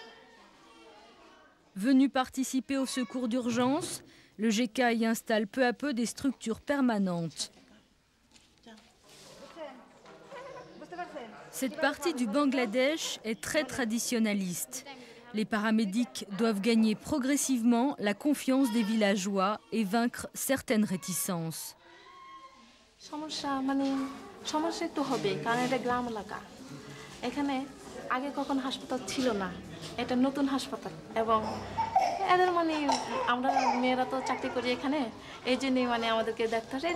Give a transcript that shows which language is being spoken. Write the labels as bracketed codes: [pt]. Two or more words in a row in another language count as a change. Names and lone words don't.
[fr] Venu participer au secours d'urgence, le GK y installe peu à peu des structures permanentes. Cette partie du Bangladesh est très traditionnaliste. Les paramédics doivent gagner progressivement la confiance des villageois et vaincre certaines réticences. [bn] সমস্যা একটু হবে, কারণ এটা গ্রাম এলাকা। এখানে আগে কখন হাসপাতাল ছিল না, এটা নতুন হাসপাতাল, এবং এদের মানে আমরা মেয়েরা তো চাকরি করি এখানে, এই জন্যই মানে আমাদেরকে দেখতে আসছে।